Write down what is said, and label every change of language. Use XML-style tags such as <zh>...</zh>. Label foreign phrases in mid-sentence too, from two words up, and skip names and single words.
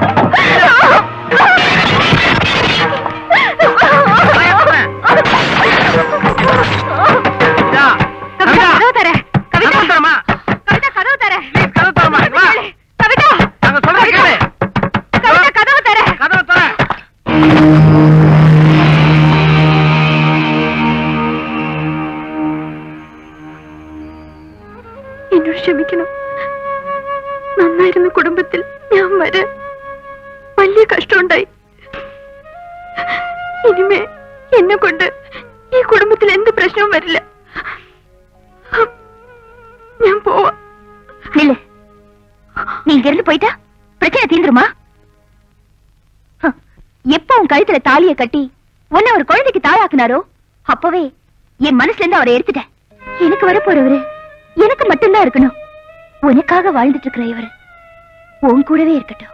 <ta>கதவு தர. கவிதா, தரமா. கவிதா, கதவு தர. ப்ளீஸ், கதவு தரமா. வா. கவிதா, நாங்க சொல்றதை கேளு. கவிதா, கதவு தர. கதவு தர.</ta> <ml>എന്നോട് ക്ഷമിക്കണം. നന്നായിരുന്ന കുടുംബത്തിൽ ഞാൻ വരെ വലിയ കഷ്ടമുണ്ടായി. ഇനിമേ എന്നെ കൊണ്ട് ഈ കുടുംബത്തിൽ എന്ത് പ്രശ്നവും വരില്ല. ഞാൻ പോവാ. നില്ല്.</ml> <ta>நீ இங்க இருந்து போயிட்டா பிரச்சனை தீந்துருமா? எப்ப உன் கழுத்துல தாலியை கட்டி உன்னை ஒரு குழந்தைக்கு தாயாக்குனாரோ அப்பவே என் மனசுல இருந்து அவரை எடுத்துட்டேன். எனக்கு வர போறவரு எனக்கு மட்டும்தான் இருக்கணும். உனக்காக வாழ்ந்துட்டு இருக்கிற இவரு உன் கூடவே இருக்கட்டும்.</ta>